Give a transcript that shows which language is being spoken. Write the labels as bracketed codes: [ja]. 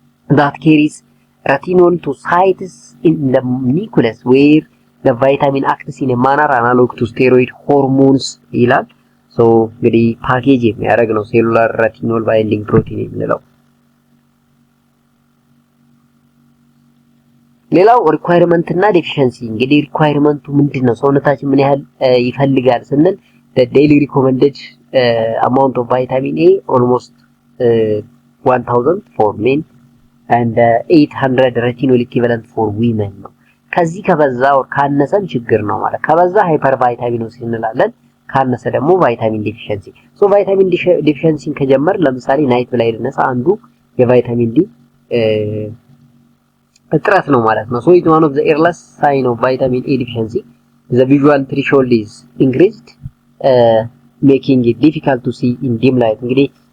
[en] that carries retinol to sites in the nucleus where the vitamin acts in a manner analog to steroid hormones [am] ይላል። እንግዲህ ፓኬጅ የሚያደርግ ነው [en] cellular retinol binding protein [am] የምንለው። ሌላው ሪኳየርመንት እና ዴፊሺየንሲ። እንግዲህ ሪኳየርመንቱ ምንድነው? ሰውነታችን ምን ያህል ይፈልጋል ስንል [en] the daily recommended amount of vitamin A almost 1000 for men and 800 retinol equivalent for women [am] ነው። ከዚህ ከበዛ ወር ካነሰም ችግር ነው ማለት። ከበዛ ሃይፐር ቫይታሚኖሲስ እንላለን፣ ካነሰ ደግሞ ቫይታሚን ዴፊሺየንሲ። ቫይታሚን ዴፊሺየንሲን ከጀመር ለምሳሌ ናይት ብላይንድነስ አንዱ የቫይታሚን ዲ እጥረት ነው ማለት ነው። [en] it's one of the earliest sign of vitamin A deficiency. The visual threshold is increased making it difficult to see in dim light። [am] እንግዲህ